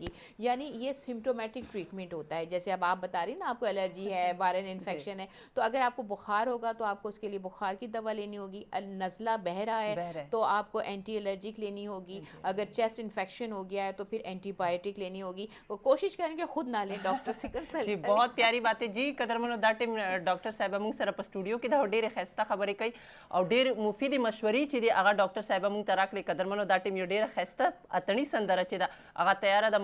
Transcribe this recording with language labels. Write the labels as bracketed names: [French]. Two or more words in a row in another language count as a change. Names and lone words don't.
[Urdu] یعنی یہ [English] symptomatic treatment [Urdu] ہوتا ہے. جیسے اب آپ بتا رہی نا آپ کو الرجی ہے, [English] viral infection [Urdu] ہے, تو اگر آپ کو بخار ہوگا تو آپ کو اس کے لیے بخار کی دوا لینی ہوگی. نزلہ بہہ رہا ہے تو آپ کو اینٹی الرجک لینی ہوگی. اگر [English] chest infection [Urdu] ہو گیا ہے تو پھر اینٹی بائیوٹک لینی ہوگی. کوشش کریں کہ خود نہ لیں, ڈاکٹر سے کنسلٹ. جی بہت پیاری بات ہے جی. [Pashto] قدرمنو دا ټیم ډاکټر صاحبه موږ سره په سټوډیو کې دا ډېرې ښایسته خبرې کوي او ډېر مفیدې مشورې چې دي هغه ډاکټر صاحبه موږ ته راکړې. قدرمنو دا ټیم یو ډېره ښایسته اتڼي سندره چې ده هغه تیاره ده.